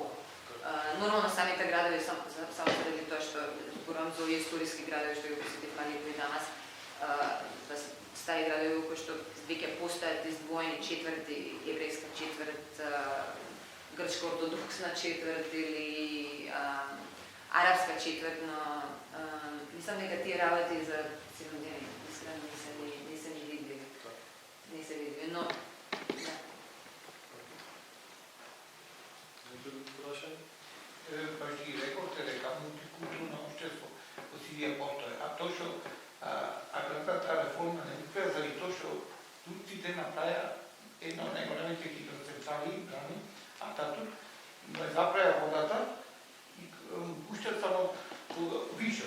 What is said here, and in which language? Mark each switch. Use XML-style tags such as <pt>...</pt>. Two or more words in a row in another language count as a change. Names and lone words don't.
<mk>Нормално самите градови, само заради тоа што зборувам за овие историски градови што ги посетив Алепо и Дамаск, стари градови кои што веќе постојат издвоени четврти, еврејска четврт, грчко-ортодоксна четврт или арапска четврт, но мислам дека тие работи за 7 дена искрено не се ни видливи. Не се видливи, но да. Baš ti rekote дека мултикултурно општество во Сирија постои, а тоа што аграрната реформа не успеа заради тоа што турците направија една од најголемите хидроцентрали брани, Ататурк, заправија водата и пуштат само вишок.</mk>